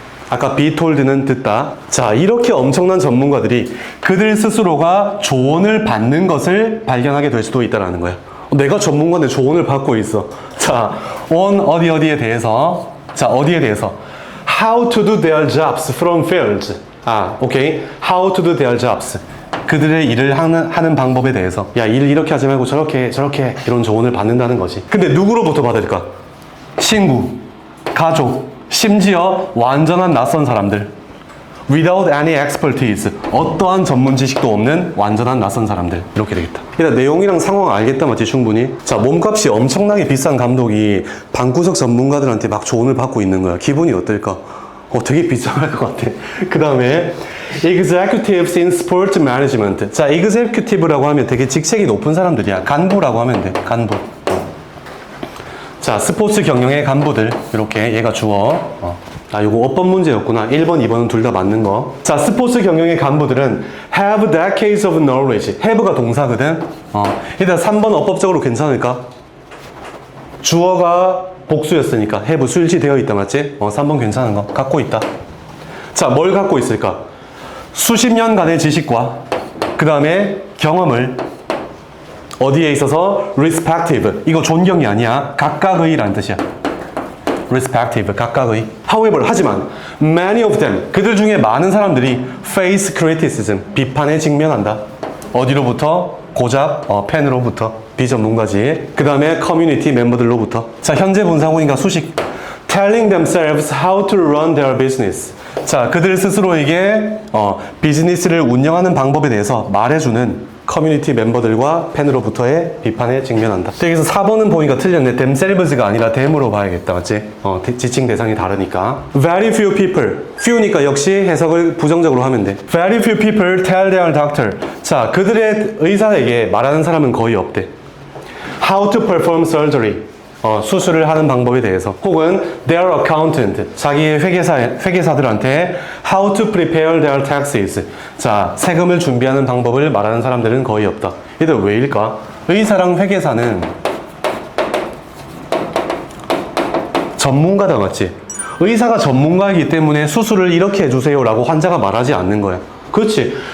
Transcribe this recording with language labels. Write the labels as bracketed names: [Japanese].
[Korean] 아까 be told는 듣다. 자, 이렇게 엄청난 전문가들이 그들 스스로가 조언을 받는 것을 발견하게 될 수도 있다는 거야. 내가 전문가인데 조언을 받고 있어. 자, on 어디에 대해서. 자, 어디에 대해서. [English] How to do their jobs from fields. 오케이. How to do their jobs. [Korean] 그들의 일을 하는 방법에 대해서. 야, 일 이렇게 하지 말고 저렇게 이런 조언을 받는다는 거지. 근데 누구로부터 받을까? 친구, 가족, 심지어 완전한 낯선 사람들. [English] Without any expertise. [Korean] 어떠한 전문 지식도 없는 완전한 낯선 사람들. 이렇게 되겠다. 일단 내용이랑 상황 알겠다 맞지? 충분히. 자, 몸값이 엄청나게 비싼 감독이 방구석 전문가들한테 막 조언을 받고 있는 거야. 기분이 어떨까? 되게 비싼 것 같아. 그 다음에 [English] Executives in Sport Management. [Korean] 자, Executive라고 하면 되게 직책이 높은 사람들이야. 간부라고 하면 돼. 간부. 자, 스포츠 경영의 간부들. 이렇게 얘가 주어. 요거 어법 문제였구나. 1번, 2번은 둘 다 맞는 거. 자, 스포츠 경영의 간부들은 [English] have decades of knowledge. [Korean] have가 동사거든. 일단 3번 어법적으로 괜찮을까? 주어가 복수였으니까 have 수일치 되어 있다 맞지? 3번 괜찮은 거 갖고 있다. 자, 뭘 갖고 있을까? 수십 년간의 지식과 그 다음에 경험을 어디에 있어서 respective. 이거 존경이 아니야. 각각의 라는 뜻이야. respective, 각각의. However, 하지만 [English] many of them, [Korean] 그들 중에 많은 사람들이 [English] face criticism, [Korean] 비판에 직면한다. 어디로부터? 고작 펜으로부터. 비전문가지. 그 다음에 커뮤니티 멤버들로부터. 자, 현재 분사구니까 수식. [English] telling themselves how to run their business. [Korean] 자, 그들 스스로에게 비즈니스를 운영하는 방법에 대해서 말해주는 커뮤니티 멤버들과 팬으로부터의 비판에 직면한다. 여기서 4번은 보니까 틀렸네. themselves가 아니라 them으로 봐야겠다. 맞지? 지칭 대상이 다르니까. [English] very few people. [Korean] few니까 역시 해석을 부정적으로 하면 돼. [English] very few people tell their doctor. [Korean] 자, 그들의 의사에게 말하는 사람은 거의 없대. [English] how to perform surgery. [Korean] 수술을 하는 방법에 대해서. [English] 혹은 their accountant. [Korean] 자기의 회계사들한테 [English] how to prepare their taxes. [Korean] 자, 세금을 준비하는 방법을 말하는 사람들은 거의 없다. 얘들 왜일까? 의사랑 회계사는 전문가다, 맞지? 의사가 전문가이기 때문에 수술을 이렇게 해주세요 라고 환자가 말하지 않는 거야. 그렇지.